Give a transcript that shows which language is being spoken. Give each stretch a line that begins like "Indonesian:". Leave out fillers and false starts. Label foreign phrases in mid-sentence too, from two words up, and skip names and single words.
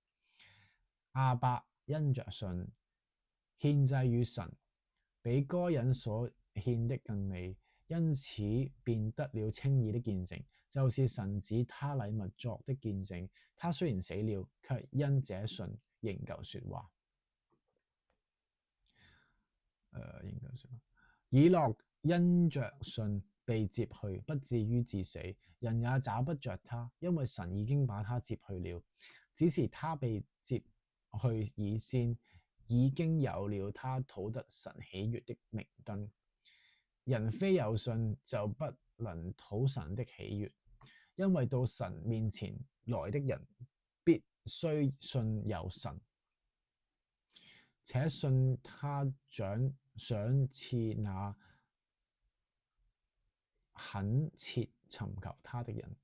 Chinese: 亞伯因着信獻祭與神，比該人所獻的更美，因此便得了稱義的見證，就是神指他禮物作的見證。他雖然死了，卻因這信仍舊說話。以諾因着信被接去，不至於致死，人也找不着他，因為神已經把他接去了。只是他被接去以先，已經有了他討得神喜悅的明燈。人非有信就不能討神的喜悅，因為到神面前來的人必須信有神，且信他賞賜那懇切尋求他的人。